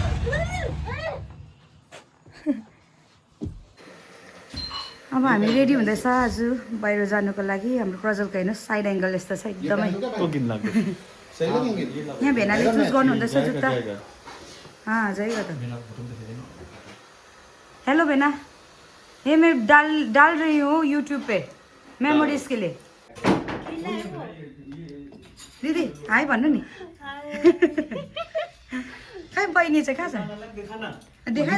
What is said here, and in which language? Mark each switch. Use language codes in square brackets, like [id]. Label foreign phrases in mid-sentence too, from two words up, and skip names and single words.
[ne] अब हामी रेडी हुँदैछ आज बाहिर जानुको लागि हाम्रो प्रज्वलको हेर्नुहोस् [en] side angle [ne] यस्तो छ एकदमै यहाँ भेनाले चुज गर्नुहुँदैछ जुत्ता जाइगा त [hi] हेलो भेना ये मैं डाल रही हूँ यूट्यूब पे मेमोरीज के लिए [ne] दिदी हाई भन्नु नि खै बहिनी चाहिँ कहाँ छ देखाए